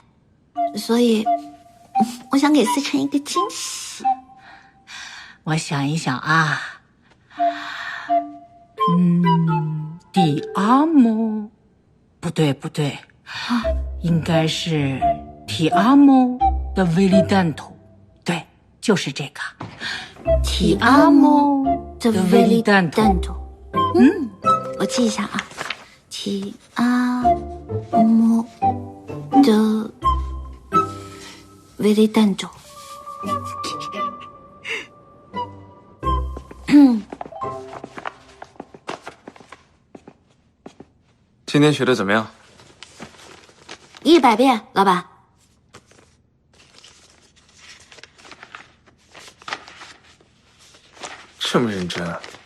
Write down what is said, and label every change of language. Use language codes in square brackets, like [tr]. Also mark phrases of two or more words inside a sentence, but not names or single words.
[zh] 所以，我想给思辰一个惊喜。我想一想啊， [it] ti amo， [zh] 不对，应该是 [it] ti amo giovedì tanto， [zh] 对，就是这个 [it] ti amo giovedì tanto。 [zh] 我记一下啊 ， [it] ti amo giovedì tanto。 [zh] 今天学的怎么样？100遍，老板。这么认真啊？